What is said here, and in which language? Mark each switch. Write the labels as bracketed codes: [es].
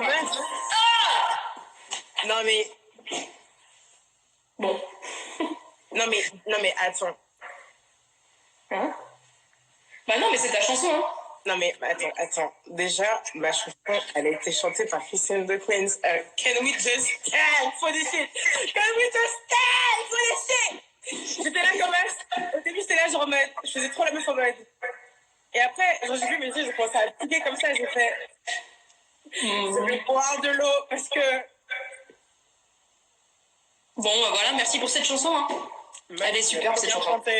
[fr] meuf. Non, mais... Bon. Non, mais attends. Hein? Bah non, mais c'est ta chanson, hein. Non, mais attends. Déjà, ma chanson, elle a été chantée par Christine the Queens. [en] Can we just stand for this shit? Can we just stand for this shit? [fr] J'étais là comme ça. Au début, j'étais là, genre en mode... Je faisais trop la meuf en mode... Et après, genre, j'ai vu mes yeux, j'ai commencé à piquer comme ça. J'ai fait... Je vais boire de l'eau parce que... Bon, bah voilà, merci pour cette chanson, hein. Elle est super, cette chanson.